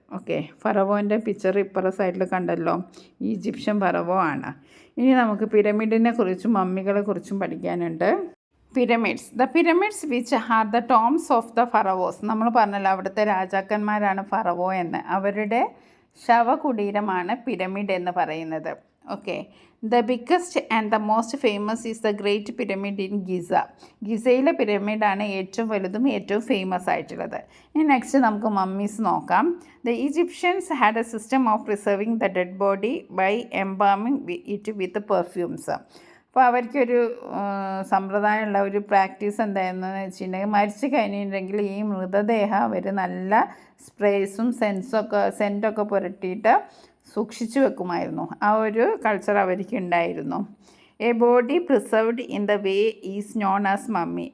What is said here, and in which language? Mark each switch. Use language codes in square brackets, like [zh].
[ml] Okay, ഫറവോൻ്റെ picture ഇപ്പുറ സൈഡിൽ കണ്ടല്ലോ, Egyptian ഫറവോ ആണ്. ഇനി നമുക്ക് പിരമിഡിനെ കുറിച്ചും മമ്മികളെ കുറിച്ചും പഠിക്കാനുണ്ട്. Pyramids. [en] The pyramids which are the tombs of the pharaohs. [ml] നമ്മൾ പറഞ്ഞല്ലോ അവിടുത്തെ രാജാക്കന്മാരാണ് ഫറവോ എന്ന്. അവരുടെ ശവകുടീരമാണ് പിരമിഡ് എന്ന് പറയുന്നത്. [en] Okay. The biggest and the most famous is the Great Pyramid in Giza. [ml] ഗിസയിലെ പിരമിഡാണ് ഏറ്റവും വലുതും ഏറ്റവും ഫേമസ് ആയിട്ടുള്ളത്. ഇനി നെക്സ്റ്റ് നമുക്ക് മമ്മീസ് നോക്കാം. [en] The Egyptians had a system of preserving the dead body by embalming it with perfumes. [ml] അപ്പോൾ അവർക്കൊരു സമ്പ്രദായമുള്ള ഒരു പ്രാക്ടീസ് എന്താണെന്ന് വെച്ചിട്ടുണ്ടെങ്കിൽ മരിച്ചു കഴിഞ്ഞിട്ടുണ്ടെങ്കിൽ ഈ മൃതദേഹം അവർ നല്ല സ്പ്രേസും സെൻറ്റൊക്കെ പുരട്ടിയിട്ട് സൂക്ഷിച്ചു വെക്കുമായിരുന്നു. ആ ഒരു കൾച്ചർ അവർക്ക് ഉണ്ടായിരുന്നു. [en] A body preserved in the way is known as mummy.